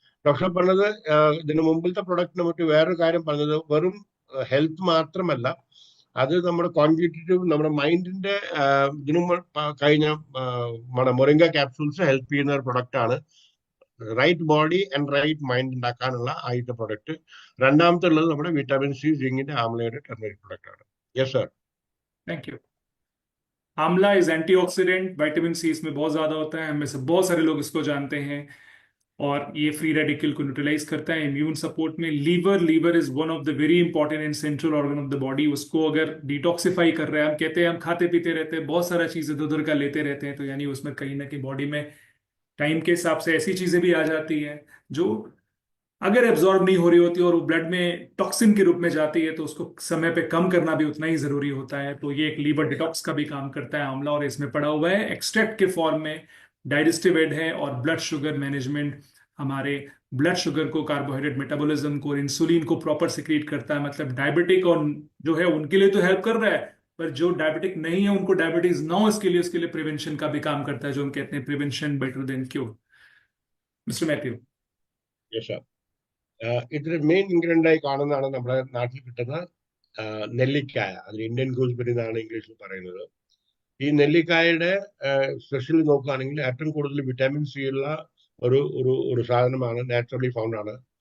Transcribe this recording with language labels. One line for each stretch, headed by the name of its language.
Malayalam: Doctor പറഞ്ഞത് ഇതിന് മുമ്പിലത്തെ പ്രൊഡക്റ്റിനെ പറ്റി വേറൊരു കാര്യം പറഞ്ഞത്, വെറും ഹെൽത്ത് മാത്രമല്ല, അത് നമ്മുടെ കോൺജിറ്റീവ്, നമ്മുടെ മൈൻഡിന്റെ ഇതിനും കഴിഞ്ഞ നമ്മുടെ മൊറിംഗ ക്യാപ്സൂൾസ് ഹെൽപ്പ് ചെയ്യുന്ന ഒരു പ്രൊഡക്റ്റ് ആണ്.
English: right body and right mind
Malayalam: ഉണ്ടാക്കാനുള്ള ആദ്യത്തെ പ്രൊഡക്റ്റ്. രണ്ടാമത്തെ ഉള്ളത് നമ്മുടെ വിറ്റാമിൻ സി, സിങ്കിന്റെ, ആംലയുടെ ടെർമറിക് പ്രൊഡക്റ്റ് ആണ്.
English: Yes sir. Thank you. आंवला is antioxidant,
Hindi: विटामिन सी इसमें बहुत ज्यादा होता है, हमें से बहुत सारे लोग इसको जानते हैं, और ये फ्री रेडिकल को न्यूट्रलाइज करता है इम्यून सपोर्ट में।
English: Liver is one of the very important and central organ of the body.
Hindi: उसको अगर डिटॉक्सिफाई कर रहे हैं, हम कहते हैं हम खाते पीते रहते हैं, बहुत सारा चीज इधर उधर का लेते रहते हैं, तो यानी उसमें कहीं ना कहीं बॉडी में टाइम के हिसाब से ऐसी चीजें भी आ जाती हैं जो अगर एब्जॉर्ब नहीं हो रही होती और वो ब्लड में टॉक्सिन के रूप में जाती है, तो उसको समय पे कम करना भी उतना ही जरूरी होता है। तो ये एक लीवर डिटॉक्स का भी काम करता है आंवला, और इसमें पड़ा हुआ है एक्सट्रैक्ट के फॉर्म में। डाइजेस्टिव एड है, और ब्लड शुगर मैनेजमेंट, हमारे ब्लड शुगर को, कार्बोहाइड्रेट मेटाबॉलिज्म को और इंसुलिन को प्रॉपर सिक्रीट करता है। मतलब डायबिटिक और जो है उनके लिए तो हेल्प कर रहा है, पर जो डायबिटिक नहीं है उनको डायबिटीज ना हो इसके लिए, उसके लिए प्रिवेंशन का भी काम करता है, जो हम कहते हैं
English: Prevention better than cure. Mister Matthew. Yes sir.
Malayalam: ഇതിൽ മെയിൻ ഇൻഗ്രീഡിയന്റ് ആയി കാണുന്നതാണ് നമ്മുടെ നാട്ടിൽ കിട്ടുന്ന നെല്ലിക്കായ. അതിന് ഇന്ത്യൻ ഗൂസ്ബെറി എന്നാണ് ഇംഗ്ലീഷിൽ പറയുന്നത്. ഈ നെല്ലിക്കായുടെ സ്പെഷ്യലി നോക്കുകയാണെങ്കിൽ ഏറ്റവും കൂടുതൽ വിറ്റാമിൻ സി ഉള്ള ഒരു ഒരു ഒരു സാധനമാണ്, നാച്ചുറലി ഫൗണ്ട് ആണ്.